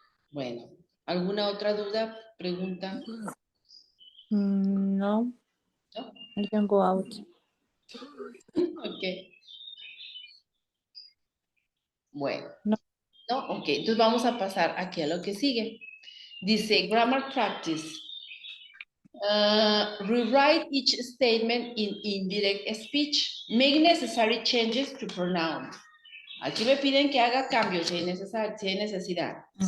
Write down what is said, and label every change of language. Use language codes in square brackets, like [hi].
[es] Bueno, ¿alguna otra duda, pregunta? No. ¿No? [en] I can go out. Ok. [es] Bueno. No. Ok, entonces vamos a pasar aquí a lo que sigue. Dice, [en] grammar practice. Rewrite each statement in indirect speech. Make necessary changes to pronouns. [es] Aquí me piden que haga cambios si hay necesidad.